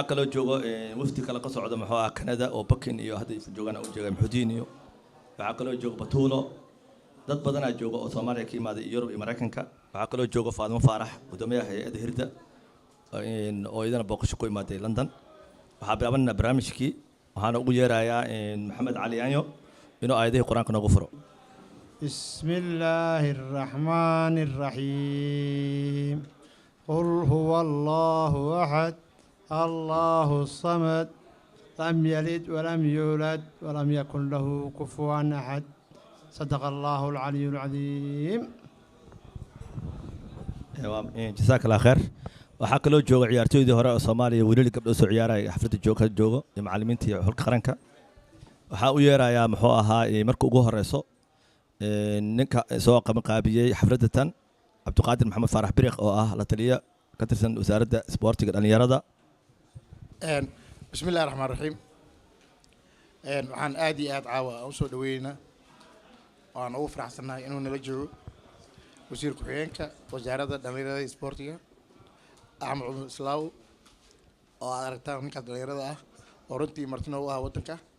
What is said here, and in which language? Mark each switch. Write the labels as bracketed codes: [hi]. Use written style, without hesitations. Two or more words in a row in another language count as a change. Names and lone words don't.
[so] kale oo joogo wafdi kale ka socdo maxaa Canada oo Bakin iyo hadda joogan oo jooga Muxudiin iyo waxa kale oo joogo Batuulo dad badan ayaa jooga oo Soomaaliya ka yimaaday Yurub iyo Mareykanka waxa kale oo joogo Faadimo Faarax gudoomiyaha hay'adda Hirda oo idana booqasho ku imaaday London waxa bilaabana barnaamijkii waxaana ugu yeerayaa Maxamed Cali Aanyo inuu aayadaha Quraanka nagu furo [ar] بسم الله الرحمن الرحيم قل هو الله أحد الله الصمد لم يلد ولم يولد ولم يكن له كفوا أحد صدق الله العلي العظيم جزاك الله خير [so] waxaa kaloo jooga ciyaartooydii hore oo Soomaaliya wiilal gabdho soo ciyaaray xafladda joogo iyo macallimiintii xulka qaranka waxa uu yeerayaa muxuu ahaa markii ugu horeyso ninka soo qabanqaabiyay xafladda tan Cabdiqaadir Maxamed Faarax Biriq oo ah la taliya ka tirsan wasaaradda sportiga dhalinyarada [ar] بسم الله الرحمن الرحيم [so] waxaan aad iyo aad caawa u soo dhaweynaa waan ugu faraxsanahay inuu nala joogo wasiir ku xigeenka wasaaradda dhalinyarada iyo sportiga Ahmed Umar Islaw oo aad aragtaan ninka dhalinyarada ah oo runtii martina u ah wadanka